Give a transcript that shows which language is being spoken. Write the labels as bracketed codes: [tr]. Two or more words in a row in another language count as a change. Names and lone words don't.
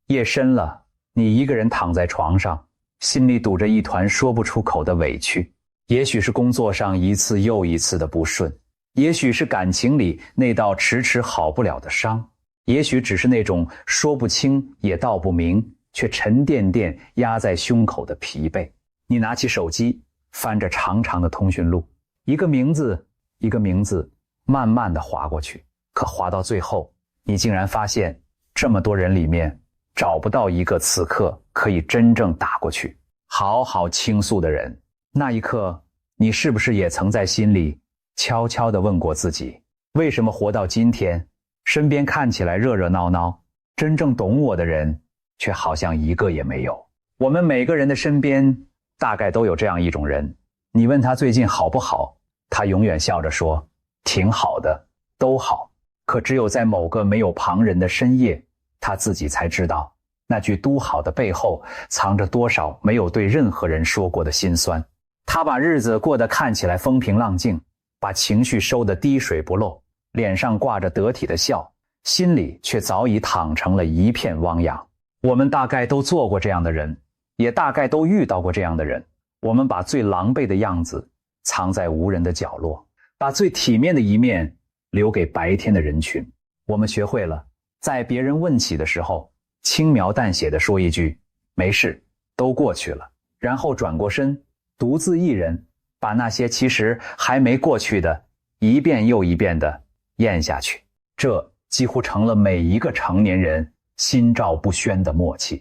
[zh] 夜深了，你一個人躺在床上，心裡堵着一團說不出口的委屈。也許是工作上一次又一次的不順，也許是感情裡那道遲遲好不了的傷，也許只是那種說不清也道不明，卻沉甸甸壓在胸口的疲憊。你拿起手機，翻着長長的通讯錄，一個名字一個名字慢慢地滑過去，可滑到最後，你竟然發現這麼多人裡面找不到一個此刻可以真正打過去好好傾訴的人。那一刻，你是不是也曾在心裡悄悄地問過自己，為什麼活到今天，身邊看起來熱熱鬧鬧，真正懂我的人卻好像一個也沒有？我們每個人的身邊大概都有這樣一種人，你問他最近好不好，他永遠笑着說挺好的，都好。可只有在某個没有旁人的深夜，他自己才知道那句都好的背後藏着多少沒有對任何人說過的心酸。他把日子过得看起來風平浪靜，把情緒收得滴水不漏，臉上掛着得體的笑，心裡卻早已躺成了一片汪洋。我們大概都做過這樣的人，也大概都遇到過這樣的人。我們把最狼狽的樣子藏在無人的角落，把最體面的一面留給白天的人群。我們學會了在別人問起的時候，輕描淡寫地說一句沒事，都過去了，然後轉過身，獨自一人把那些其實還沒過去的一遍又一遍地咽下去。這幾乎成了每一個成年人心照不宣的默契。